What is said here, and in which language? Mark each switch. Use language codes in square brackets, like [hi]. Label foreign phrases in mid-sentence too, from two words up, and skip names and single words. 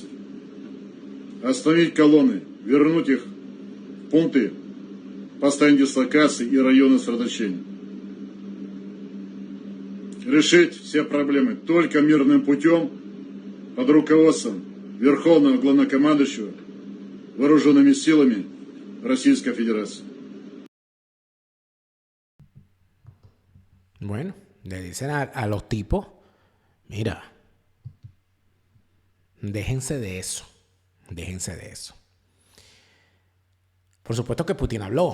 [ru] Остановить колонны, вернуть их в пункты постоянной дислокации и районы сосредоточения. Решить все проблемы только мирным путем под руководством Верховного Главнокомандующего Вооруженными силами Российской Federación. [es] Bueno, le dicen a los tipos, mira, déjense de eso. Por supuesto que Putin habló.